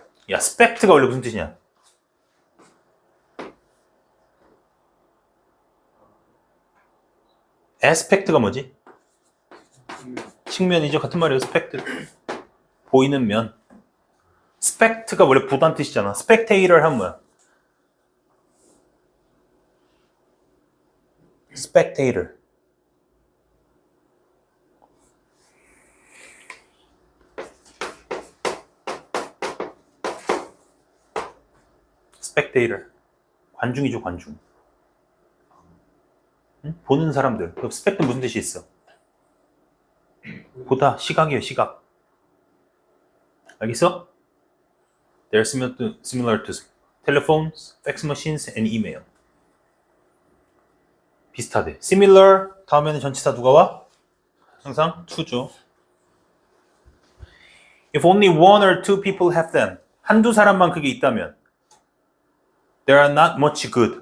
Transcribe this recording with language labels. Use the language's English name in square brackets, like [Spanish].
[Korean] 야, spect가 원래 무슨 뜻이냐? aspect가 뭐지? 측면이죠. 같은 말이에요. spect. 보이는 면. spect가 원래 보단 뜻이잖아. spectator 하면 뭐야? [English] spectator. [Korean] spectator. 관중이죠, 관중. 응? 보는 사람들. 그 스펙은 무슨 뜻이 있어? 보다, 시각이에요, 시각. 알겠어? [English] They're similar to telephones, fax machines, and email. [Korean] 비슷하대. Similar 다음에는 전치사 누가 와? 항상 to죠. [English] If only one or two people have them. [Korean] 한두 사람만 그게 있다면 [English] There are not much good.